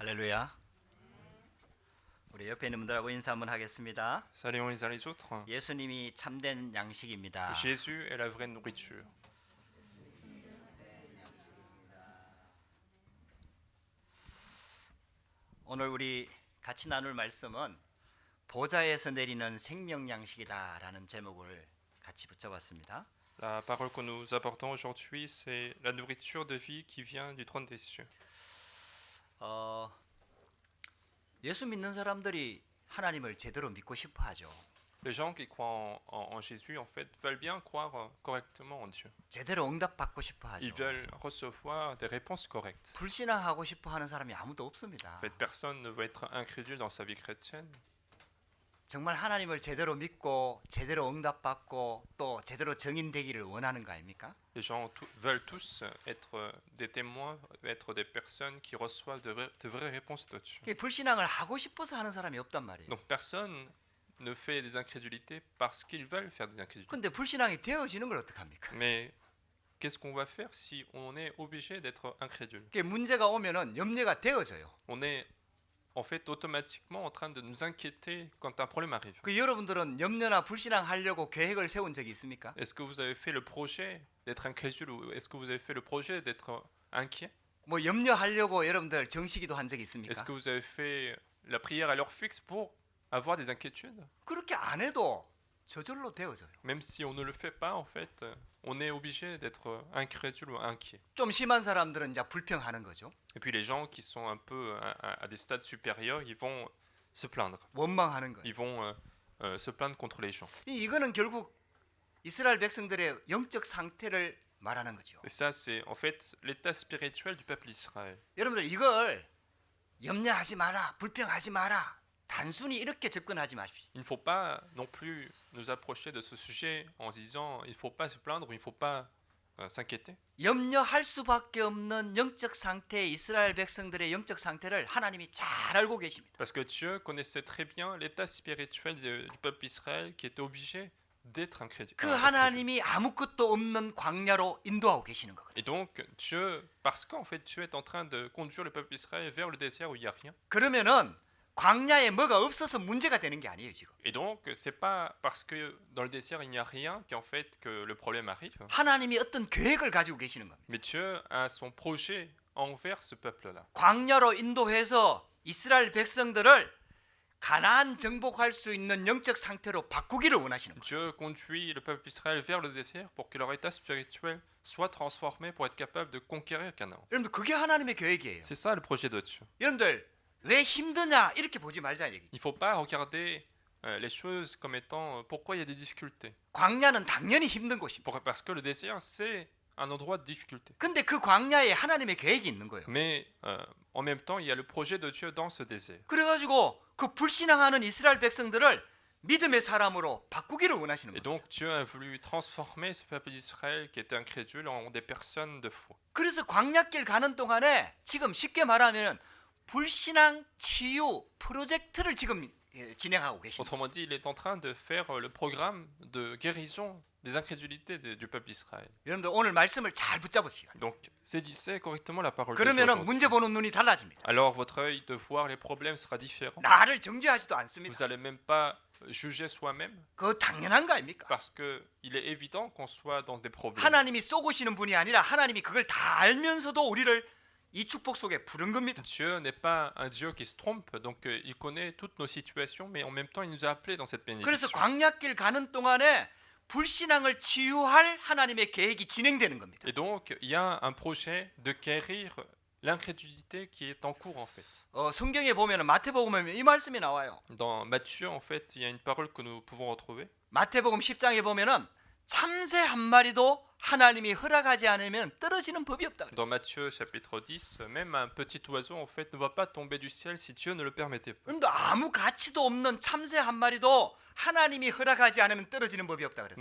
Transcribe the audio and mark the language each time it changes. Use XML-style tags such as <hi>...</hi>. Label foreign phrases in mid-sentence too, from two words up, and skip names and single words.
<ko>할렐루야. 우리 옆에 있는 분들하고 인사 한번 하겠습니다.</ko> <fr>Saluons les uns les autres.</fr> <ko>예수님이 참된 양식입니다.</ko> <fr>Jésus est la vraie nourriture.</fr> <ko>오늘 우리 같이 나눌 말씀은 보좌에서 내리는 생명 양식이다라는 제목을 같이 붙여봤습니다.</ko> <fr>La parole que nous apportons aujourd'hui, c'est la nourriture de vie qui vient du trône des cieux.</fr> <ko>예수 믿는 사람들이 하나님을 제대로 믿고 싶어하죠.</ko> <fr>Les gens qui croient en Jésus, en fait, veulent bien croire correctement en Dieu.</fr> <ko>제대로 응답받고 싶어하죠.</ko> <fr>Ils veulent recevoir des réponses correctes.</fr> <ko>불신앙하고 싶어하는 사람이 아무도 없습니다.</ko> <fr>En fait, personne ne veut être incrédule dans sa vie chrétienne.</fr> <ko>정말 하나님을 제대로 믿고 제대로 응답받고 또 제대로 증인되기를 원하는 거 아닙니까?</ko> <fr>Les gens veulent tous être des témoins, être des personnes qui reçoivent de vraies réponses de Dieu.</fr> <ko>불신앙을 하고 싶어서 하는 사람이 없단 말이에요.</ko> <fr>Donc personne ne fait des incrédulités parce qu'ils veulent faire des incrédulités.</fr> <ko>근데 불신앙이 되어지는 걸 어떡합니까?</ko> <fr>Mais qu'est-ce qu'on va faire si on est obligé d'être incrédule?</fr> <ko>문제가 오면은 염려가 되어져요.</ko> <fr>On est en fait automatiquement en train de nous inquiéter quand un problème arrive.</fr> <ko>여러분들은 염려나 불신앙 하려고 계획을 세운 적이 있습니까?</ko> <fr>Est-ce que vous avez fait le projet d'être incrédule ou est-ce que vous avez fait le projet d'être inquiet?</fr> <ko>뭐 염려하려고 여러분들 정시기도 한 적이 있습니까?</ko> <fr>Est-ce que vous avez fait la prière à l'heure fixe pour avoir des inquiétudes?</fr> <ko>그렇게 안 해도 저절로 되어져요.</ko> <fr>Même si on ne le fait pas, en fait, on est obligé d'être incrédule ou inquiet.</fr> <ko>좀 심한 사람들은 이제 불평하는 거죠.</ko> <fr>Et puis les gens qui sont un peu à des stades supérieurs, ils vont se plaindre.</fr> <ko>원망하는 거예요.</ko> <fr>Ils vont se plaindre contre les gens.</fr> <ko>이거는 결국 이스라엘 백성들의 영적 상태를 말하는 거죠.</ko> <fr>Et ça, c'est en fait l'état spirituel du peuple d'Israël.</fr> <ko>여러분들 이걸 염려하지 마라, 불평하지 마라. 단순히 이렇게 접근하지 마십시오.</ko> <fr>Il ne faut pas non plus nous approcher de ce sujet en se disant il ne faut pas se plaindre ou il ne faut pas s'inquiéter.</fr> <ko>염려할 수밖에 없는 영적 상태의 이스라엘 백성들의 영적 상태를 하나님이 잘 알고 계십니다.</ko> <fr>Parce que Dieu connaissait très bien l'état spirituel du peuple d'Israël qui était obligé d'être incrédule.</fr> <ko>그 하나님이 아무것도 없는 광야로 인도하고 계시는 거거든요.</ko> <fr>Et donc Dieu, parce qu'en fait Dieu est en train de conduire le peuple d'Israël vers le désert où il n'y a rien.</fr> <ko>그러면은 광야에 뭐가 없어서 문제가 되는 게 아니에요 지금.</ko> <fr>Et donc c'est pas parce que dans le désert il n'y a rien qu'en fait que le problème arrive.</fr> <ko>하나님이 어떤 계획을 가지고 계시는 겁니다.</ko> <fr>Mais Dieu a son projet envers ce peuple-là.</fr> <ko>광야로 인도해서 이스라엘 백성들을 가나안 정복할 수 있는 영적 상태로 바꾸기를 원하시는 거예요.</ko> <fr>Dieu conduit le peuple d'Israël vers le désert pour que leur état spirituel soit transformé pour être capable de conquérir Canaan.</fr> <ko>여러분들 그게 하나님의 계획이에요.</ko> <fr>C'est ça le projet de Dieu.</fr> <ko>여러분들 왜 힘드냐 이렇게 보지 말자 얘기.</ko> <fr>Il ne faut pas regarder les choses comme étant pourquoi il y a des difficultés.</fr> <ko>광야는 당연히 힘든 곳입니다.</ko> <fr>Parce que le désert, c'est un endroit de difficulté.</fr> <ko>근데 그 광야에 하나님의 계획이 있는 거예요.</ko> <fr>Mais en même temps, il y a le projet de Dieu dans ce désert.</fr> <ko>그래가지고 그 불신앙하는 이스라엘 백성들을 믿음의 사람으로 바꾸기를 원하시는</ko> <fr>Et</fr> <ko>거예요.</ko> <fr>donc Dieu a voulu transformer ce peuple d'Israël qui était incrédule en des personnes de foi.</fr> <ko>그래서 광야길 가는 동안에 지금 쉽게 말하면 불신앙 치유 프로젝트를 지금 진행하고 계십니다.</ko> <fr>Autrement dit, il est en train de faire le programme de guérison des incrédulités du peuple d'Israël.</fr> <ko>여러분들 오늘 말씀을 잘 붙잡으시오.</ko> <fr>Donc, saisissez correctement la parole de Dieu</fr> <ko>그러면은</ko> <fr>aujourd'hui.</fr> <ko>문제 보는 눈이 달라집니다.</ko> <fr>Alors votre œil de voir les problèmes sera différent.</fr> <ko>나를 정죄하지도 않습니다.</ko> <fr>Vous n'allez même pas juger soi-même</fr> <ko>그거 당연한 거 아닙니까?</ko> <fr>parce qu'il est évident qu'on soit dans des problèmes.</fr> <ko>하나님이 쏘고시는 분이 아니라 하나님이 그걸 다 알면서도 우리를 이 축복 속에 부른 겁니다.</ko> <fr>Dieu n'est pas un Dieu qui se trompe, donc il connaît toutes nos situations, mais en même temps il nous a appelés dans cette</fr> <ko>그래서</ko> <fr>bénédiction.</fr> <ko>광야길 가는 동안에 불신앙을 치유할 하나님의 계획이 진행되는 겁니다.</ko> <fr>Et donc il y a un projet de guérir l'incrédulité qui est en cours en fait.</fr> <ko>성경에 보면은 마태복음에 이 말씀이 나와요.</ko> <fr>Dans Matthieu en fait, il y a une parole que nous pouvons retrouver.</fr> <ko>마태복음 10장에 보면은 참새 한 마리도 하나님이 허락하지 않으면 떨어지는 법이 없다.</ko> <fr>Dans Matthieu chapitre 10, même un petit oiseau en fait ne va pas tomber du ciel si Dieu ne le permettait pas.</fr> <ko>그런데 아무 가치도 없는 참새 한 마리도 하나님이 허락하지 않으면 떨어지는 법이 없다 그랬어요.</ko>